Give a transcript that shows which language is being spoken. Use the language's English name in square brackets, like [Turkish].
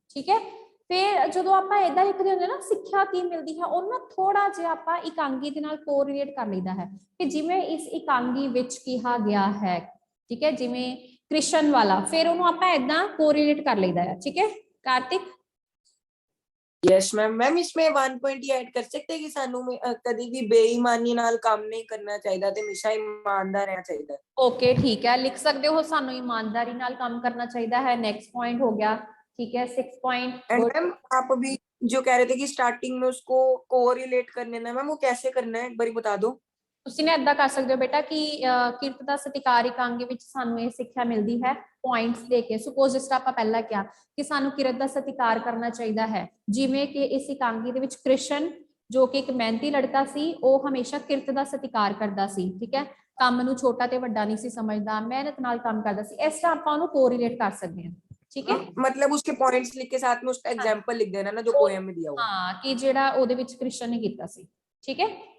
[Punjabi] ਠੀਕ ਹੈ, ਫਿਰ ਜਦੋਂ ਆਪਾਂ ਇਦਾਂ ਲਿਖਦੇ ਹੁੰਦੇ ਨਾ ਸਿੱਖਿਆ ਕੀ ਮਿਲਦੀ ਹੈ, ਉਹਨਾਂ ਥੋੜਾ ਜਿਹਾ ਆਪਾਂ ਇਕਾਂਗੀ ਦੇ ਨਾਲ ਕੋਰੀਲੇਟ ਕਰ ਲਈਦਾ ਹੈ ਕਿ ਜਿਵੇਂ ਇਸ ਇਕਾਂਗੀ ਵਿੱਚ ਕਿਹਾ ਗਿਆ ਹੈ। [Hindi] ठीक है, जिमें कृष्ण वाला फिर [Punjabi] ਉਹਨੂੰ ਆਪਾਂ ਇਦਾਂ ਕੋਰੀਲੇਟ ਕਰ ਲਈਦਾ ਹੈ। [Hindi] ठीक है कार्तिक। [English] Yes ma'am. [Hindi] मैम इसमें 1 पॉइंट ही ऐड कर सकते हैं कि [Punjabi] ਸਾਨੂੰ ਕਦੀ ਵੀ ਬੇਈਮਾਨੀ ਨਾਲ ਕੰਮ ਨਹੀਂ ਕਰਨਾ ਚਾਹੀਦਾ ਤੇ ਹਮੇਸ਼ਾ ਇਮਾਨਦਾਰ ਰਹਿਣਾ ਚਾਹੀਦਾ ਹੈ। [Hindi] ओके, ठीक है, लिख सकते हो ਸਾਨੂੰ ईमानदारी [Punjabi] ਨਾਲ ਕੰਮ [Hindi] करना चाहिए है। नेक्स्ट पॉइंट हो गया। ठीक है, 6 पॉइंट। एंड मैम आप अभी जो कह रहे थे कि स्टार्टिंग में उसको कोरिलेट करने ना, मैम वो कैसे करना है एक बार बता दो। [Punjabi] ਤੁਸੀਂ ਨੇ ਏਦਾਂ ਕਰ ਸਕਦੇ ਹੋ ਬੇਟਾ ਕਿ ਕਿਰਤ ਦਾ ਸਤਿਕਾਰ ਇਕਾਂਗੀ ਵਿੱਚ ਸਾਨੂੰ ਇਹ ਸਿੱਖਿਆ ਮਿਲਦੀ ਹੈ ਪੁਆਇੰਟਸ ਦੇ ਕੇ। ਸਪੋਜ਼ ਜਿਸ ਤਰ੍ਹਾਂ ਆਪਾਂ ਪਹਿਲਾਂ ਕਿਹਾ ਕਿ ਸਾਨੂੰ ਕਿਰਤ ਦਾ ਸਤਿਕਾਰ ਕਰਨਾ ਚਾਹੀਦਾ ਹੈ, ਜਿਵੇਂ ਕਿ ਇਸ ਇਕਾਂਗੀ ਦੇ ਵਿੱਚ ਕ੍ਰਿਸ਼ਨ ਜੋ ਕਿ ਇੱਕ ਮਿਹਨਤੀ ਲੜਕਾ ਸੀ, ਉਹ ਹਮੇਸ਼ਾ ਕਿਰਤ ਦਾ ਸਤਿਕਾਰ ਕਰਦਾ ਸੀ, ਠੀਕ ਹੈ, ਕੰਮ ਨੂੰ ਛੋਟਾ ਤੇ ਵੱਡਾ ਨਹੀਂ ਸੀ ਸਮਝਦਾ, ਮਿਹਨਤ ਨਾਲ ਕੰਮ ਕਰਦਾ ਸੀ। ਇਸ ਤਰ੍ਹਾਂ ਆਪਾਂ ਉਹਨੂੰ ਕੋਰਿਲੇਟ ਕਰ ਸਕਦੇ ਹਾਂ, ਠੀਕ ਹੈ। [Hindi] मतलब उसके पॉइंट्स लिख के साथ में उसका एग्जांपल लिख देना ना जो पोएम में दिया हुआ। [Punjabi] ਹਾਂ ਕਿ ਜਿਹੜਾ ਉਹਦੇ ਵਿੱਚ ਕ੍ਰਿਸ਼ਨ ਨੇ ਕੀਤਾ ਸੀ, ਠੀਕ ਹੈ।